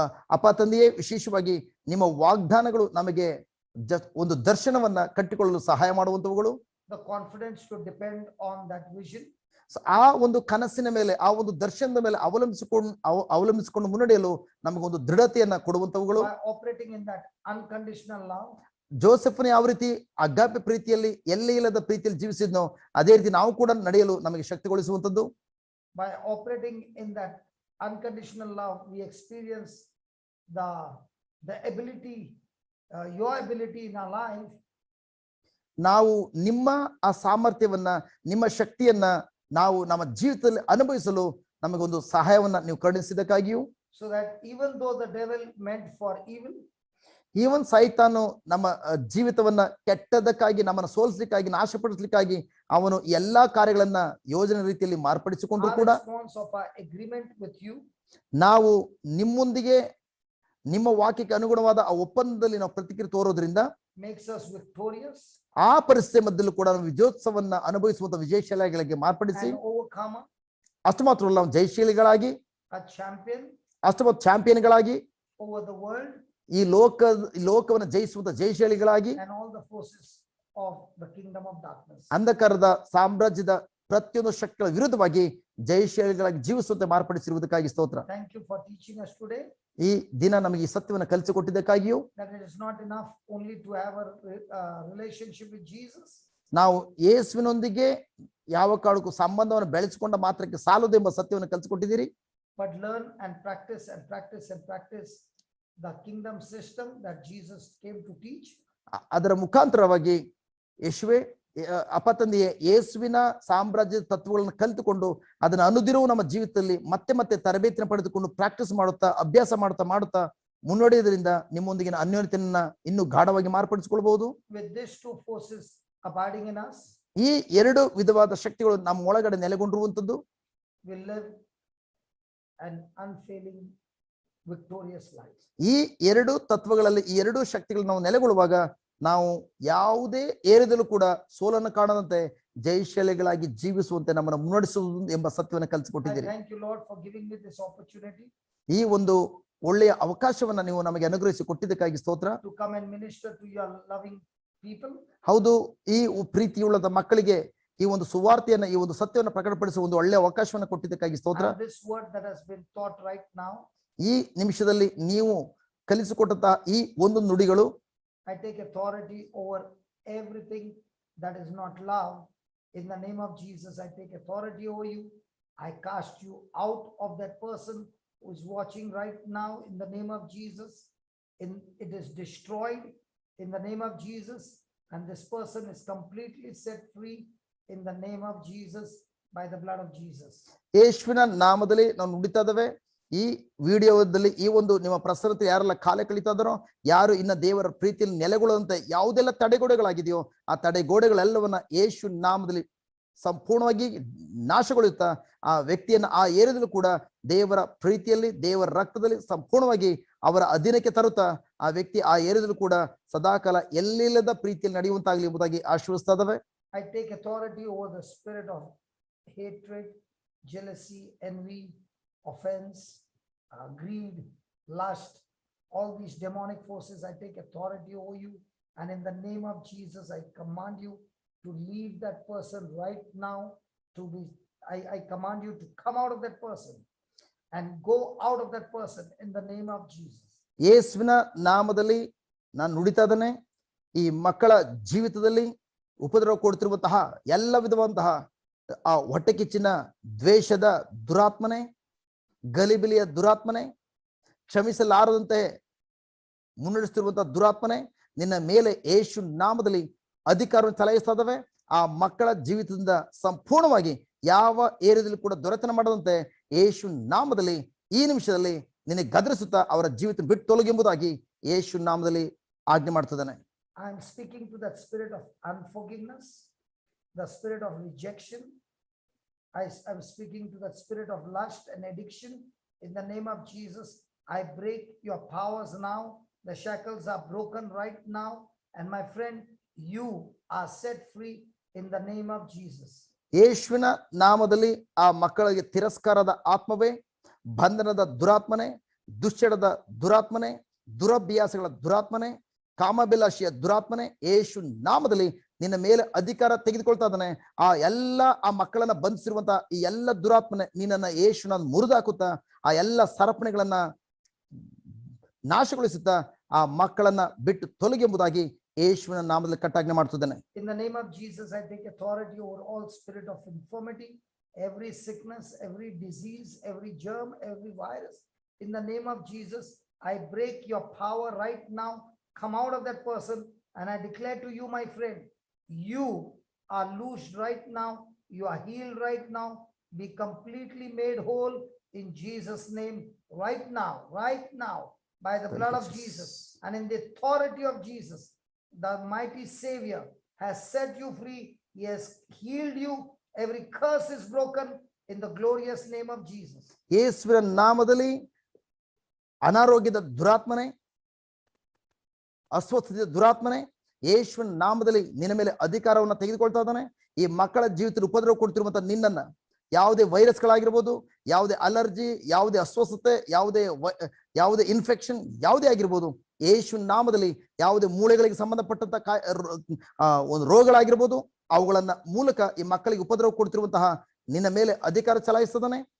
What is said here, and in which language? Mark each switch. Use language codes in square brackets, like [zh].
[kn] ಅಪ್ಪ ತಂದೆಯೇ, ವಿಶೇಷವಾಗಿ ನಿಮ್ಮ ವಾಗ್ದಾನಗಳು ನಮಗೆ ಒಂದು ದರ್ಶನವನ್ನ ಕಟ್ಟಿಕೊಳ್ಳಲು ಸಹಾಯ ಮಾಡುವಂತವುಗಳು. [en] The confidence to depend on that vision. [kn] ಆ ಒಂದು ಕನಸಿನ ಮೇಲೆ, ಆ ಒಂದು ದರ್ಶನದ ಮೇಲೆ ಅವಲಂಬಿಸಿಕೊಂಡು ಮುನ್ನಡೆಯಲು ನಮಗೊಂದು ದೃಢತೆಯನ್ನ ಕೊಡುವಂತವುಗಳು. [en] By operating in that unconditional love. [kn] ಜೋಸೆಫ್ನ ಯಾವ ರೀತಿ ಅಗಾಪೆ ಪ್ರೀತಿಯಲ್ಲಿ ಎಲ್ಲೇ ಇಲ್ಲದ ಪ್ರೀತಿಯಲ್ಲಿ ಜೀವಿಸಿದ್ನೋ ಅದೇ ರೀತಿ ನಾವು ಕೂಡ ನಡೆಯಲು ನಮಗೆ ಶಕ್ತಿಗೊಳಿಸುವಂತದ್ದು. [en] By operating in that unconditional love, we experience the ability, your ability in our life. [kn] ನಾವು ನಿಮ್ಮ ಆ ಸಾಮರ್ಥ್ಯವನ್ನ, ನಿಮ್ಮ ಶಕ್ತಿಯನ್ನ ನಾವು ನಮ್ಮ ಜೀವಿತದಲ್ಲಿ ಅನುಭವಿಸಲು ನಮಗೊಂದು ಸಹಾಯವನ್ನ ನೀವು ಕರುಣಿಸಿದ್ದಕ್ಕಾಗಿಯೂ, [en] so that even though the devil meant for evil, even [kn] ಸೈತಾನು ನಮ್ಮ ಜೀವಿತವನ್ನ ಕೆಟ್ಟದಕ್ಕಾಗಿ, ನಮ್ಮನ್ನು ಸೋಲಿಸಲಿಕ್ಕಾಗಿ, ನಾಶಪಡಿಸಲಿಕ್ಕಾಗಿ ಅವನು ಎಲ್ಲಾ ಕಾರ್ಯಗಳನ್ನ ಯೋಜನೆ ರೀತಿಯಲ್ಲಿ ಮಾರ್ಪಡಿಸಿಕೊಂಡ್ರು ಕೂಡ [en] agreement with you, [kn] ನಾವು ನಿಮ್ಮೊಂದಿಗೆ ನಿಮ್ಮ ವಾಕ್ಯಕ್ಕೆ ಅನುಗುಣವಾದ ಆ ಒಪ್ಪಂದದಲ್ಲಿ ನಾವು ಪ್ರತಿಕ್ರಿಯೆ ತೋರೋದ್ರಿಂದ [en] makes us victorious, [kn] ಆ ಪರಿಸ್ಥಿತಿ ಮಧ್ಯದಲ್ಲೂ ಕೂಡ ನಾವು ವಿಜಯೋತ್ಸವನ್ನ ಅನುಭವಿಸುವಂತ ವಿಜಯಶಾಲಿಗಳಿಗೆ ಮಾರ್ಪಡಿಸಿ, [en] overcomer, [kn] ಅಷ್ಟು ಮಾತ್ರ ಅಲ್ಲ ಜಯಶೀಲಿಗಳಾಗಿ, [en] a champion, [kn] ಅಷ್ಟು ಮಾತ್ರ ಚಾಂಪಿಯನ್ಗಳಾಗಿ, [en] over the world, [kn] ಈ ಲೋಕವನ್ನು ಜಯಿಸುವಂತ ಜಯಶಾಲಿಗಳಾಗಿ, [en] and all the forces of the kingdom of darkness. [kn] ಅಂಧಕಾರದ ಸಾಮ್ರಾಜ್ಯದ ಪ್ರತಿಯೊಂದು ಶಕ್ತಿಗಳ ವಿರುದ್ಧವಾಗಿ ಜಯಶಾಲಿಗಳಾಗಿ ಜೀವಿಸುವಂತೆ ಮಾರ್ಪಡಿಸಿರುವುದಕ್ಕಾಗಿ ಸ್ತೋತ್ರ. [en] Thank you for teaching us today. [kn] ಈ ದಿನ ನಮಗೆ ಈ ಸತ್ಯವನ್ನು ಕಲಿಸಿಕೊಟ್ಟಿದ್ದಕ್ಕಾಗಿಯೂ, [en] that it is not enough only to have a relationship with Jesus. [kn] ನಾವು ಯೇಸುವಿನೊಂದಿಗೆ ಯಾವ ಕಾರಣಕ್ಕೂ ಸಂಬಂಧವನ್ನು ಬೆಳೆಸಿಕೊಂಡ ಮಾತ್ರಕ್ಕೆ ಸಾಲದು ಎಂಬ ಸತ್ಯವನ್ನು ಕಲಿಸಿಕೊಟ್ಟಿದ್ದೀರಿ. [en] But learn and practice and practice and practice the kingdom system that Jesus came to teach. [kn] ಅದರ ಮುಖಾಂತರವಾಗಿ ಯೇಸುವೆ ಅಪ್ಪ ತಂದೆಯೇ ಯೇಸುವಿನ ಸಾಮ್ರಾಜ್ಯದ ತತ್ವಗಳನ್ನು ಕಲಿತುಕೊಂಡು ಅದನ್ನು ಅನುದಿನವೂ ನಮ್ಮ ಜೀವಿತದಲ್ಲಿ ಮತ್ತೆ ಮತ್ತೆ ತರಬೇತಿಯನ್ನು ಪಡೆದುಕೊಂಡು ಪ್ರಾಕ್ಟೀಸ್ ಮಾಡುತ್ತಾ, ಅಭ್ಯಾಸ ಮಾಡುತ್ತಾ ಮುನ್ನಡೆಯೋದ್ರಿಂದ ನಿಮ್ಮೊಂದಿಗಿನ ಅನ್ಯೋನ್ಯತೆಯನ್ನ ಇನ್ನೂ ಗಾಢವಾಗಿ ಮಾರ್ಪಡಿಸಿಕೊಳ್ಳಬಹುದು. [en] With these two forces abiding in us, [kn] ಈ ಎರಡು ವಿಧವಾದ ಶಕ್ತಿಗಳು ನಮ್ಮ ಒಳಗಡೆ ನೆಲೆಗೊಂಡಿರುವಂತದ್ದು, [en] we live an unfailing victorious life. [kn] ಈ ಎರಡು ತತ್ವಗಳಲ್ಲಿ, ಈ ಎರಡು ಶಕ್ತಿಗಳು ನಾವು ನೆಲೆಗೊಳ್ಳುವಾಗ ನಾವು ಯಾವುದೇ ಏರಿದಲ್ಲೂ ಕೂಡ ಸೋಲನ್ನು ಕಾಣದಂತೆ ಜಯಶಾಲಿಗಳಾಗಿ ಜೀವಿಸುವಂತೆ ನಮ್ಮನ್ನು ಮುನ್ನಡೆಸುವುದು ಎಂಬ ಸತ್ಯವನ್ನು ಕಲಿಸಿಕೊಟ್ಟಿದ್ದೀರಿ. [en] Thank you Lord for giving me this opportunity. [kn] ಈ ಒಂದು ಒಳ್ಳೆಯ ಅವಕಾಶವನ್ನ ನೀವು ನಮಗೆ ಅನುಗ್ರಹಿಸಿ ಕೊಟ್ಟಿದ್ದಕ್ಕಾಗಿ ಸ್ತೋತ್ರ. [en] To come and minister to your loving people. [kn] ಹೌದು, ಈ ಪ್ರೀತಿಯುಳ್ಳದ ಮಕ್ಕಳಿಗೆ ಈ ಒಂದು ಸುವಾರ್ತೆಯನ್ನ, ಈ ಒಂದು ಸತ್ಯವನ್ನು ಪ್ರಕಟಪಡಿಸುವ ಒಂದು ಒಳ್ಳೆಯ ಅವಕಾಶವನ್ನು ಕೊಟ್ಟಿದ್ದಕ್ಕಾಗಿ ಸ್ತೋತ್ರ. [en] And this word that has been taught right now, [kn] ಈ ನಿಮಿಷದಲ್ಲಿ ನೀವು ಕಲಿಸಿಕೊಟ್ಟಂತಹ ಈ ಒಂದು ನುಡಿಗಳು, [en] I take authority over everything that is not love. In the name of Jesus, I take authority over you. I cast you out of that person who is watching right now in the name of Jesus. It is destroyed in the name of Jesus, and this person is completely set free in the name of Jesus, by the blood of Jesus. [kn] ಯೇಸುವಿನ ನಾಮದಲ್ಲಿ ನಾವು ನುಡಿತಾ ಇದ್ದೇವೆ. ಈ ವಿಡಿಯೋದಲ್ಲಿ ಈ ಒಂದು ನಿಮ್ಮ ಪ್ರಸರತೆ ಯಾರೆಲ್ಲ ಕಾಲ ಕಳೀತಾ ಇದ್ದಾರೋ, ಯಾರು ಇನ್ನ ದೇವರ ಪ್ರೀತಿಯಲ್ಲಿ ನೆಲೆಗೊಳ್ಳುವಂತೆ ಯಾವುದೆಲ್ಲ ತಡೆಗೋಡೆಗಳಾಗಿದೆಯೋ ಆ ತಡೆಗೋಡೆಗಳೆಲ್ಲವನ್ನ ಯೇಸು ನಾಮದಲ್ಲಿ ಸಂಪೂರ್ಣವಾಗಿ ನಾಶಗೊಳ್ಳುತ್ತಾ ಆ ವ್ಯಕ್ತಿಯನ್ನ ಆ ಏರಿಯದಲ್ಲೂ ಕೂಡ ದೇವರ ಪ್ರೀತಿಯಲ್ಲಿ ದೇವರ ರಕ್ತದಲ್ಲಿ ಸಂಪೂರ್ಣವಾಗಿ ಅವರ ಅಧೀನಕ್ಕೆ ತರುತ್ತಾ ಆ ವ್ಯಕ್ತಿ ಆ ಏರಿಯದಲ್ಲೂ ಕೂಡ ಸದಾಕಾಲ ಎಲ್ಲಿಲ್ಲದ ಪ್ರೀತಿಯಲ್ಲಿ ನಡೆಯುವಂತಾಗಲಿ ಎಂಬುದಾಗಿ ಆಶೀರ್ವದಿಸ್ತಾ ಇದ್ದಾವೆ. [en] I take authority over the spirit of hatred, jealousy, envy, offense, greed, lust, all these demonic forces. I take authority over you, and in the name of Jesus I command you to leave that person right now. I command you to come out of that person and go out of that person in the name of Jesus. [kn] ಯೇಸುವಿನ ನಾಮದಲ್ಲಿ ನಾನು ನುಡಿತಾ ಇದ್ದೇನೆ. ಈ ಮಕ್ಕಳ ಜೀವಿತದಲ್ಲಿ ಉಪದ್ರವ ಕೊಡ್ತಿರುವಂತಹ ಎಲ್ಲ ವಿಧವಂತಹ ಆ ಹೊಟ್ಟೆ ಕಿಚ್ಚಿನ ದ್ವೇಷದ ದುರಾತ್ಮನೆ, ಗಲಿಬಿಲಿಯ ದುರಾತ್ಮನೆ, ಕ್ಷಮಿಸಲಾರದಂತೆ ಮುನ್ನಡೆಸ್ತಿರುವಂತಹ ದುರಾತ್ಮನೆ ನಿನ್ನ ಮೇಲೆ ಯೇಸು ನಾಮದಲ್ಲಿ ಅಧಿಕಾರವನ್ನು ಚಲಾಯಿಸ್ತಾ ಇದ್ದಾವೆ. ಆ ಮಕ್ಕಳ ಜೀವಿತದಿಂದ ಸಂಪೂರ್ಣವಾಗಿ ಯಾವ ಏರಿಯಾದಲ್ಲಿ ಕೂಡ ದೊರೆತನ ಮಾಡದಂತೆ ಯೇಸು ನಾಮದಲ್ಲಿ ಈ ನಿಮಿಷದಲ್ಲಿ ನಿನಗೆ ಗದರಿಸುತ್ತಾ ಅವರ ಜೀವಿತ ಬಿಟ್ಟು ತೊಲಗೆಂಬುದಾಗಿ ಯೇಸು ನಾಮದಲ್ಲಿ ಆಜ್ಞೆ ಮಾಡ್ತಿದ್ದಾನೆ. [en] I am speaking to that spirit of unforgiveness, the spirit of rejection. I am speaking to that spirit of lust and addiction. In the name of Jesus, I break your powers now. The shackles are broken right now. And my friend, you are set free in the name of Jesus. [kn] ಯೇಸುವಿನ ನಾಮದಲ್ಲಿ ಆ ಮಕ್ಕಳಿಗೆ ತಿರಸ್ಕಾರದ ಆತ್ಮವೇ, ಬಂಧನದ ದುರಾತ್ಮನೆ, ದುಶ್ಚಟದ ದುರಾತ್ಮನೆ, ದುರಭ್ಯಾಸಗಳ ದುರಾತ್ಮನೆ, ಕಾಮಭಿಲಾಷೆಯ ದುರಾತ್ಮನೆ ಯೇಸು ನಾಮದಲ್ಲಿ ನಿನ್ನ ಮೇಲೆ ಅಧಿಕಾರ ತೆಗೆದುಕೊಳ್ತಾ ಇದ್ದಾನೆ. ಆ ಎಲ್ಲ ಆ ಮಕ್ಕಳನ್ನ ಬಂಧಿಸಿರುವಂತಹ ಈ ಎಲ್ಲ ದುರಾತ್ಮನೆ ನಿನ್ನನ್ನ ಯೇಸುನ ಮುರಿದಾಕುತ್ತಾ ಆ ಎಲ್ಲ ಸರಪಣಿಗಳನ್ನ ನಾಶಗೊಳಿಸುತ್ತಾ ಆ ಮಕ್ಕಳನ್ನ ಬಿಟ್ಟು ತೊಲಗೆಂಬುದಾಗಿ ಯೇಸುವಿನ ನಾಮದಲ್ಲಿ ಕಟ್ಟಾಜ್ಞೆ ಮಾಡ್ತಿದ್ದಾನೆ. [en] In the name of Jesus, I take authority over all spirit of infirmity, every sickness, every disease, every germ, every virus. In the name of Jesus, I break your power right now. Come out of that person, and I declare to you, my friend, you are loosed right now. You are healed right now. Be completely made whole in Jesus' name right now, by the blood of Jesus and in the authority of Jesus. The mighty Savior has set you free. He has healed you. Every curse is broken in the glorious name of Jesus. [kn] ಯೇಸುವಿನ ನಾಮದಲ್ಲಿ ಅನಾರೋಗ್ಯದ ದುರಾತ್ಮನೆ, ಅಸ್ವಸ್ಥತೆಯ ದುರಾತ್ಮನೆ ಯೇಸುವಿನ ನಾಮದಲ್ಲಿ ನಿನ್ನ ಮೇಲೆ ಅಧಿಕಾರವನ್ನು ತೆಗೆದುಕೊಳ್ತಾ ಇದ್ದಾನೆ. ಈ ಮಕ್ಕಳ ಜೀವಿತದಲ್ಲಿ ಉಪದ್ರವ ಕೊಡ್ತಿರುವಂತಹ ನಿನ್ನನ್ನ ಯಾವುದೇ ವೈರಸ್ಗಳಾಗಿರ್ಬೋದು, ಯಾವುದೇ ಅಲರ್ಜಿ, ಯಾವುದೇ ಅಸ್ವಸ್ಥತೆ, ಯಾವುದೇ ಇನ್ಫೆಕ್ಷನ್ ಯಾವುದೇ ಆಗಿರ್ಬೋದು, ಯೇಸುವಿನ ನಾಮದಲ್ಲಿ ಯಾವುದೇ ಮೂಳೆಗಳಿಗೆ ಸಂಬಂಧಪಟ್ಟಂತ ಒಂದು ರೋಗಗಳಾಗಿರ್ಬೋದು, ಅವುಗಳನ್ನ ಮೂಲಕ ಈ ಮಕ್ಕಳಿಗೆ ಉಪದ್ರವ ಕೊಡ್ತಿರುವಂತಹ ನಿನ್ನ ಮೇಲೆ ಅಧಿಕಾರ ಚಲಾಯಿಸ್ತದಾನೆ.